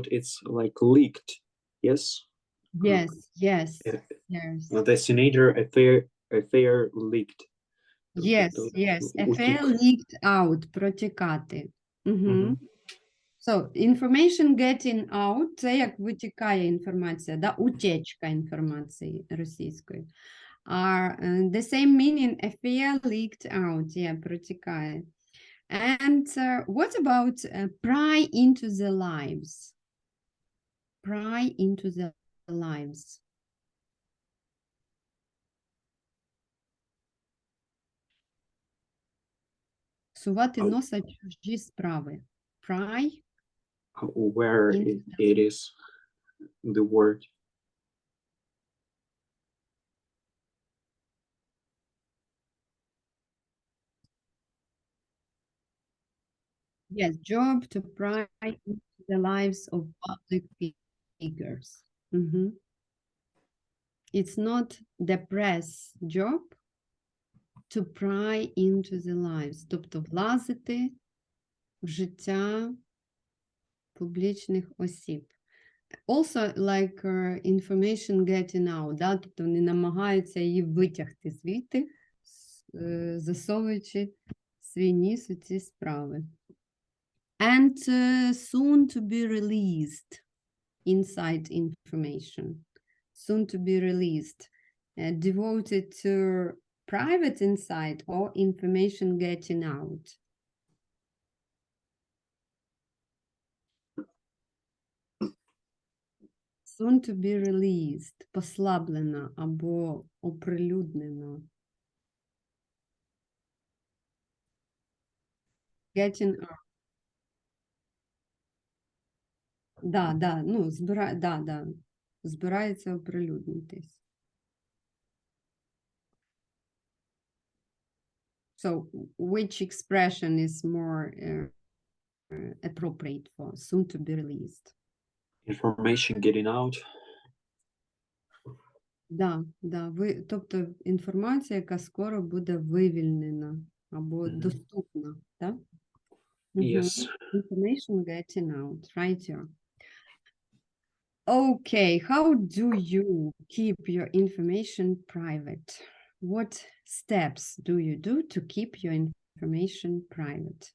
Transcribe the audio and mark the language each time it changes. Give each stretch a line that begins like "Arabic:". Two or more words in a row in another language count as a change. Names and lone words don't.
English: It's like leaked. Yes. yes. The senator affair leaked. Yes. Affair leaked out, протікати. So, information getting out,
Ukrainian: це як витікає інформація, да? Утечка інформації російської.
English: The same meaning, affair leaked out, протікає. And what about pry into the lives? Pry into the lives.
Ukrainian: Сувати носа чужі справи.
English: Pry. Where it is the word. Yes, job to pry into the lives of public figures. It's not the press job to pry into the lives,
Ukrainian: тобто влазити в життя публічних осіб.
English: Also, like information getting out,
Ukrainian: да? Тобто вони намагаються її витягти звідти, засовуючи свій ніс у ці справи.
English: And soon to be released, inside information. Soon to be released. Devoted to private inside or information getting out. Soon to be released.
Ukrainian: Послаблена або оприлюднена.
English: Getting out.
Ukrainian: Да, ну, збирається оприлюднитись.
English: So, which expression is more appropriate for soon to be released? Information getting out.
Ukrainian: Да, тобто інформація, яка скоро буде вивільнена або доступна, так?
English: Yes. Information getting out, right here. Okay, how do you keep your information private? What steps do you do to keep your information private?